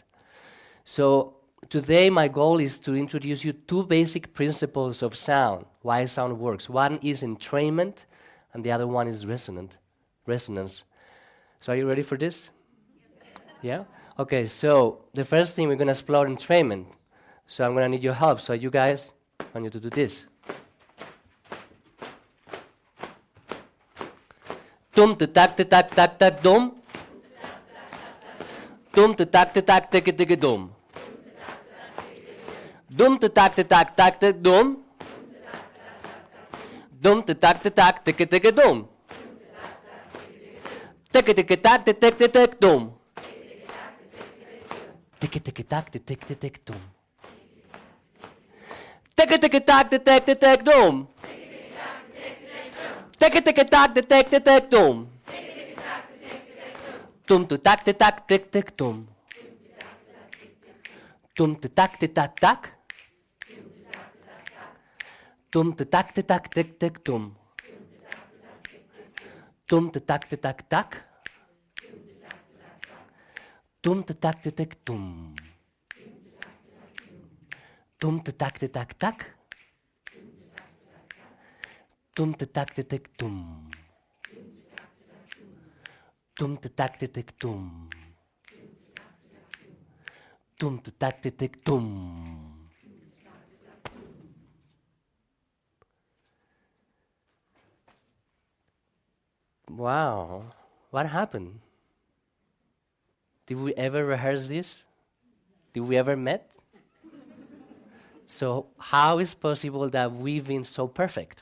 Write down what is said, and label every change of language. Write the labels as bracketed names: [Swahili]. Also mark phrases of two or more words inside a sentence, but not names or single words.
[English] So today my goal is to introduce you two basic principles of sound, why sound works. One is entrainment, and the other one is resonance. So are you ready for this? Yeah? Okay, so the first thing we're gonna explore entrainment. So I'm gonna need your help. So you guys, I want you to do this. Dum te tak te tak tak tak dum. Dum te tak te tak tik tik dum. Dum te tak te tak tak tik dum. Dum te tak te tak tik tik dum. Tik tik tak tik tik tik dum. Tik tik tak tik tik tik dum. Tik tik tak tik tik tik dum. Tik tik tak tik tik tik dum. Dum te tak te tak tik tik dum. Dum te tak te tak tak. Dum te tak te tak tik tik dum. Dum te tak te tak tak. Dum te tak te tik dum. Dum te tak te tak tak. Dum te tak te tik dum. Dum te tak te tik dum. Dum te tak te tik dum. Wow, what happened? Did we ever rehearse this? Did we ever met? So how is possible that we've been so perfect?